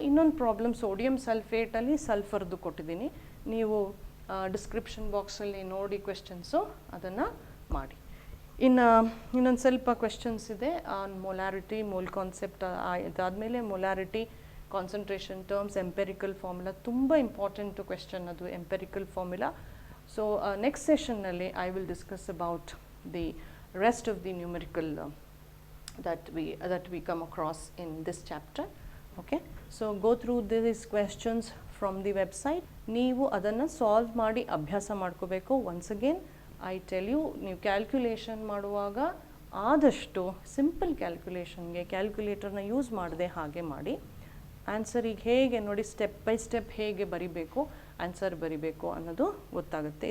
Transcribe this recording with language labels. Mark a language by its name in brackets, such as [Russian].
[Kannada] ಇನ್ನೊಂದು problem, sodium ಸಲ್ಫೇಟಲ್ಲಿ ಸಲ್ಫರ್ದು ಕೊಟ್ಟಿದ್ದೀನಿ, ನೀವು ಡಿಸ್ಕ್ರಿಪ್ಷನ್ ಬಾಕ್ಸಲ್ಲಿ ನೋಡಿ ಕ್ವೆಶ್ಚನ್ಸು, ಅದನ್ನು ಮಾಡಿ. ಇನ್ನೊಂದು ಸ್ವಲ್ಪ ಕ್ವೆಶನ್ಸ್ ಇದೆ ಆನ್ ಮೊಲಾರಿಟಿ, ಮೋಲ್ ಕಾನ್ಸೆಪ್ಟ್. ಅದಾದಮೇಲೆ molarity, concentration terms, empirical formula. ತುಂಬ ಇಂಪಾರ್ಟೆಂಟು ಕ್ವೆಶ್ಚನ್ ಅದು, empirical formula. [English] So next ಸೆಷನ್ನಲ್ಲಿ I will discuss about the rest of the numerical that we come across in this chapter. Okay, so go through these questions from the website. [Kannada] ನೀವು ಅದನ್ನು solve ಮಾಡಿ ಅಭ್ಯಾಸ ಮಾಡ್ಕೋಬೇಕು. [English] once again I tell you, [Kannada] ನೀವು calculation ಮಾಡುವಾಗ ಆದಷ್ಟು simple ಕ್ಯಾಲ್ಕ್ಯುಲೇಷನ್ಗೆ ಕ್ಯಾಲ್ಕ್ಯುಲೇಟರ್ನ use ಮಾಡದೆ ಹಾಗೆ ಮಾಡಿ. ಆನ್ಸರಿಗೆ ಹೇಗೆ ನೋಡಿ ಸ್ಟೆಪ್ ಬೈ ಸ್ಟೆಪ್ ಹೇಗೆ ಬರಿಬೇಕು, ಆನ್ಸರ್ ಬರಿಬೇಕು ಅನ್ನೋದು ಗೊತ್ತಾಗುತ್ತೆ.